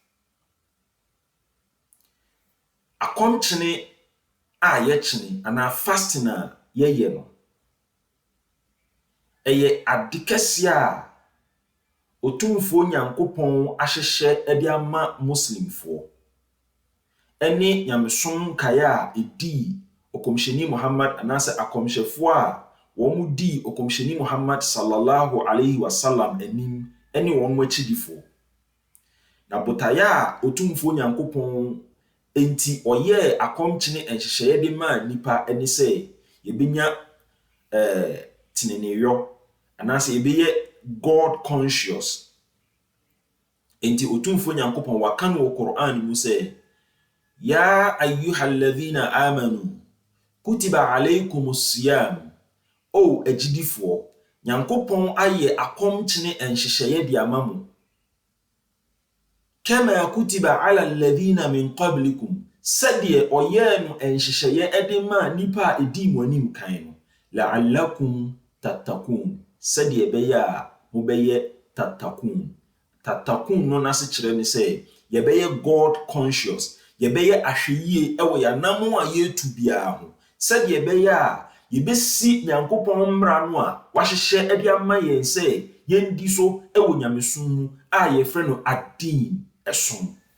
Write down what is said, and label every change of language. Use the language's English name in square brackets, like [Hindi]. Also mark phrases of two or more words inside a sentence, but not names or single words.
[Akan] Akɔmkyene a yɛkyene anaa fasting a yɛyɛ no ɛyɛ ade kɛseɛ a Otumfoɔ Nyankopɔn ahyehyɛ de ama Muslimfoɔ ɛne Nyamesom nkaeɛ a ɛdii Ɔkɔmhyɛni Muhammad anaasɛ akɔmhyɛfoɔ a wɔn dii Ɔkɔmhyɛni Muhammad [Arabic] صلى الله عليه وسلم [Akan] anim ɛne wɔn akyidifoɔ. Na botaeɛ a Otumfoɔ Nyankopɔn enti ɔyɛɛ akɔmkyene nhyehyɛeɛ de maa nnipa ne sɛ yɛbɛnya teneneyɔ anaasɛ yɛbɛyɛ [English] God conscious. [Akan] Enti Otumfoɔ Nyankopɔn waka no wɔ Quran mu sɛ [Arabic] يا أيها الذين آمنوا كتب عليكم الصيام. [Akan] O agyidifoɔ, Nyankopɔn ayɛ akɔmkyene nhyehyɛeɛ de ama mo. [Arabic] كما كتب على الذين من قبلكم, [Akan] sɛdeɛ ɔyɛɛ no nhyehyɛeɛ de maa nnipa a ɛdii mo anim kan no. [Arabic] لعلكم تتقون, [Akan] sɛdeɛ ɛbɛyɛ a mobɛyɛ tattakun. Tattakun no n'ase kyerɛ ne sɛ yɛbɛyɛ [English] God conscious, [Akan] yɛbɛyɛ ahwɛyie ɛwɔ yɛanam a yɛretu biara ho, sɛdeɛ ɛbɛyɛ a yɛbɛsi Nyankopɔn mmara no a wahyehyɛ de ama yɛn sɛ yɛndi so ɛwɔ Nyamesom mu a yɛfrɛ no adin ɛsom.